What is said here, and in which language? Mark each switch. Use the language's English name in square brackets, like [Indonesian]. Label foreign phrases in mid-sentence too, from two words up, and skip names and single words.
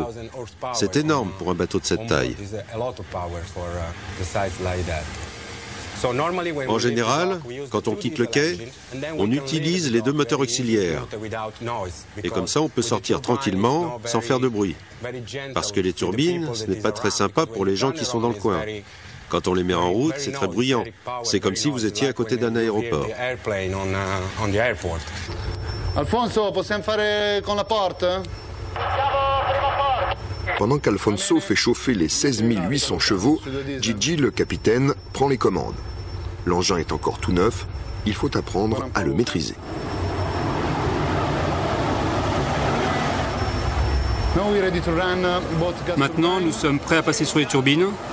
[French] C'est énorme pour un bateau de cette taille. En général, quand on quitte le quai, on utilise les 2 moteurs auxiliaires. Et comme ça, on peut sortir tranquillement, sans faire de bruit. Parce que les turbines, ce n'est pas très sympa pour les gens qui sont dans le coin. Quand on les met en route, c'est très bruyant. C'est comme si vous étiez à côté d'un aéroport. [Italian] Alfonso, possiamo fare con la porte? [French] Pendant qu'Alfonso fait chauffer les 16 800 chevaux, Gigi, le capitaine, prend les commandes. L'engin est encore tout neuf, il faut apprendre à le maîtriser. Maintenant, nous sommes prêts à passer sur les turbines.